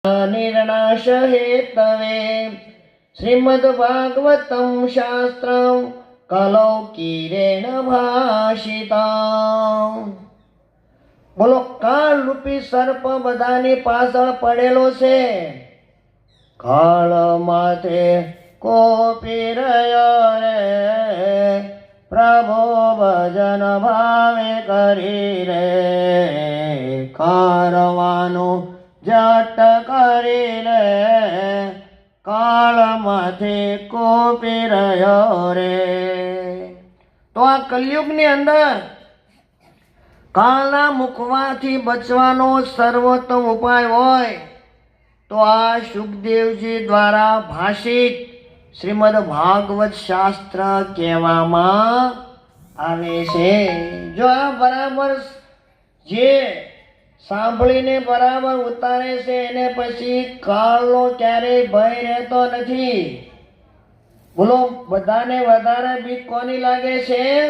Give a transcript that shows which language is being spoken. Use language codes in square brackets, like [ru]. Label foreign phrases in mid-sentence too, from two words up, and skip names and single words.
[sa] निर्नाश हेतवे श्रीमद्भागवतं शास्त्रं कलौकीरेण भाषितं। [gu] બોલો કાલ રૂપી સર્પ બધાની પાછળ પડેલો છે। કાલ માથે કોપી રહ્યો રે પ્રભુ ભજન ભાવે કરી રે કારવાનો જટ કરી રે કાલ માથે કોપી રહ્યો રે। તો આ કલયુગ ની અંદર કાલના મુખવાથી બચવાનો સર્વોત્તમ ઉપાય હોય તો આ સુખદેવજી દ્વારા ભાષિત શ્રીમદ ભાગવત શાસ્ત્ર કહેવામાં આવે છે। જો આ બરાબર જે સાંભળીને બરાબર ઉતારે છે એને પછી કાળનો ક્યારેય ભય રહેતો નથી। બોલો બધાને વધારે બીક કોની લાગે છે?